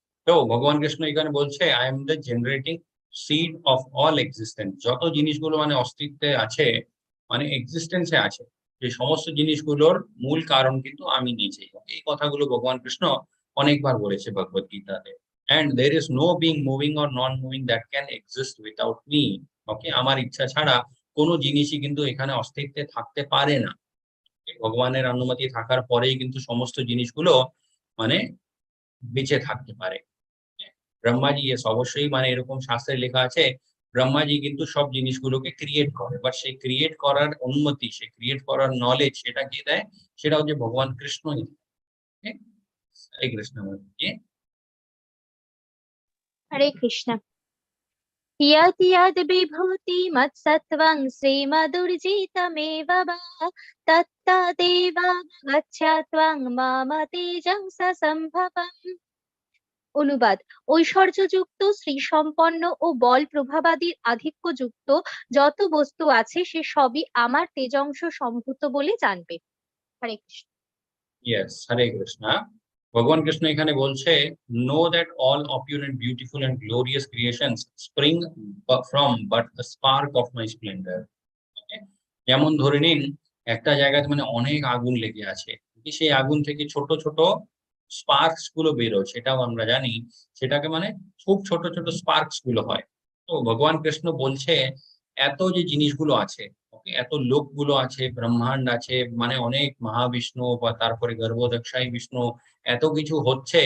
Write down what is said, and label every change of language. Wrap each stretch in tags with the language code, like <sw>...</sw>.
<bn>তো ভগবান কৃষ্ণ এখানে বলছে</bn> <en>I am the generating seed of all existence.</en> <bn>যত জিনিসগুলো মানে অস্তিত্বে আছে, মানে এক্সিস্টেন্সে আছে, যে সমস্ত জিনিসগুলোর মূল কারণ কিন্তু আমি নিজেই। এই কথাগুলো ভগবান কৃষ্ণ অনেকবার বলেছে ভগবত গীতাতে।</bn> <en>And there is no being moving or non-moving that can exist without me.</en> <bn>ওকে, আমার ইচ্ছা ছাড়া কোনো জিনিসই কিন্তু এখানে অস্তিত্বে থাকতে পারে না। ভগবানের অনুমতি থাকার পরেই কিন্তু সমস্ত জিনিসগুলো মানে বেঁচে থাকতে পারে। ব্রহ্মাজি, এস অবশ্যই মানে এরকম শাস্ত্রে লেখা আছে ব্রহ্মাজি কিন্তু সব জিনিসগুলোকে ক্রিয়েট করে, বাট সেই ক্রিয়েট করার অনুমতি, সেই ক্রিয়েট করার নলেজ সেটা কে দেয়? সেটা হচ্ছে ভগবান কৃষ্ণই দেয়। হরে কৃষ্ণ।</bn> <sa>হরে কৃষ্ণ। यत् यद् विभूति मत्सत्त्वं श्रीमदुर्जितमेव वा तत्तदेव गच्छत्वं मम तेजं ससम्भवम्।</sa> <bn>অনুবাদ: ঐশ্বর্যযুক্ত, শ্রীসম্পন্ন ও বল প্রভাবাদির আধিক্যযুক্ত যত বস্তু আছে সে সবই আমার তেজংশ সম্ভূত বলে জানবে। হরে কৃষ্ণ।</bn> <en>Yes, Hare Krishna.</en> <bn>ভগবান কৃষ্ণ এখানে বলছে</bn> <en>know that all opulent, beautiful and glorious creations spring from but a spark of my splendor. Okay?</en> <bn>যেমন ধরে নিন একটা জায়গায় মানে অনেক আগুন লেগে আছে, সেই আগুন থেকে ছোট ছোট স্পার্কস গুলো বেরোয়, সেটাও আমরা জানি, সেটাকে মানে খুব ছোট ছোট স্পার্কস গুলো হয়। তো ভগবান কৃষ্ণ বলছে এত যে জিনিসগুলো আছে, এত লোকগুলো আছে, ব্রহ্মাণ্ড আছে, মানে অনেক মহাবিষ্ণু বা তারপরে গর্ভদক্ষায় বিষ্ণু, এত কিছু হচ্ছে।</bn>